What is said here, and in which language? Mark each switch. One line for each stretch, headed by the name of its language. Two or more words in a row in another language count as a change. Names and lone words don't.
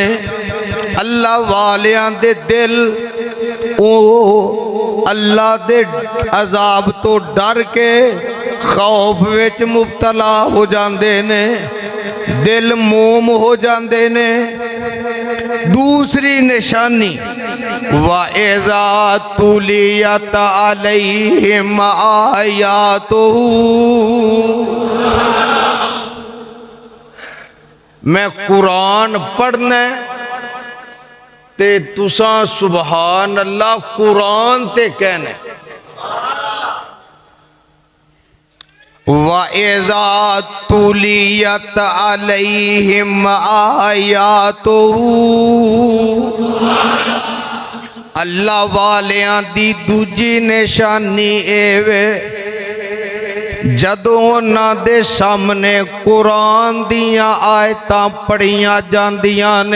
Punjabi: اللہ والیاں دے دل او اللہ دے عذاب تو ڈر کے خوف وچ مبتلا ہو جاندے نے. دل موم ہو جاندے نے۔ دوسری نشانی
Arabic: وإذا تليت عليهم آياته.
Punjabi: میں قرآن پڑھنا تے تسا
Arabic: سبحان الله
Punjabi: قرآن تے کہنا.
Arabic: وإذا تليت عليهم آياته.
Punjabi: اللہ والیاں دی دوجی نشانی ایوے جدوں انہاں دے سامنے قرآن دیاں آیتاں پڑھیاں جاندیاں نے.